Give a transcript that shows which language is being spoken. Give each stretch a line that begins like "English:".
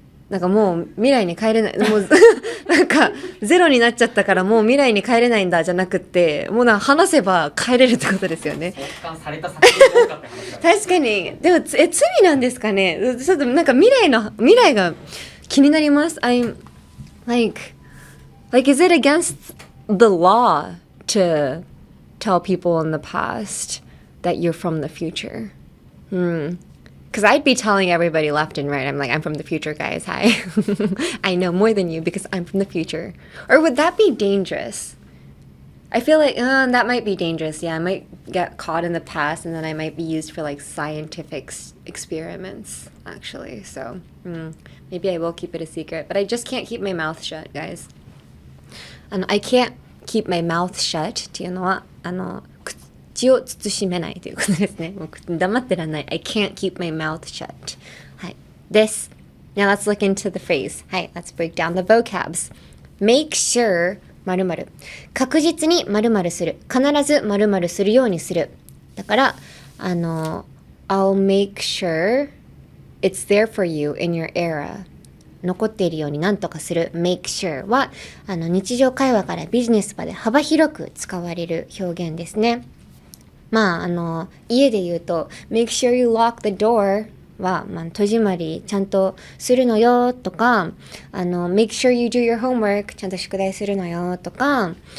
Japanese: なんかもう未来に帰れない、もうなんかゼロになっちゃったからもう未来に帰れないんだじゃなくってもう話せば帰れるってことですよね。送還された作品が多かった話だ確かに。でも罪なんですかね。ちょっとなんか未来が気になります。
English: I'm like is it against the law to tell people in the past that you're from the future? Because I'd be telling everybody left and right, I'm like, I'm from the future, guys. Hi. I know more than you because I'm from the future. Or would that be dangerous? I feel like that might be dangerous. Yeah, I might get caught in the past and then I might be used for like scientific experiments, actually. So maybe I will keep it a secret. But I just can't keep my mouth shut, guys. I can't keep my mouth shut
Japanese: っていうのは、口を慎めないということですね。もう黙ってらんない。
English: I can't keep my mouth shut.
Japanese: はい。です。
English: Now let's look into the phrase.
Japanese: はい。
English: Let's break down the vocabs. Make sure 〇〇。
Japanese: 確実に〇〇する。必ず〇〇するようにする。だから、
English: I'll make sure it's there for you in your era.
Japanese: 残っているように何とかする make sure は日常会話からビジネスまで幅広く使われる表現ですね。まあ家で言うと
English: make sure you lock the door
Japanese: は、戸締まりちゃんとするのよとか
English: make sure you do your homework
Japanese: ちゃんと宿題するのよとか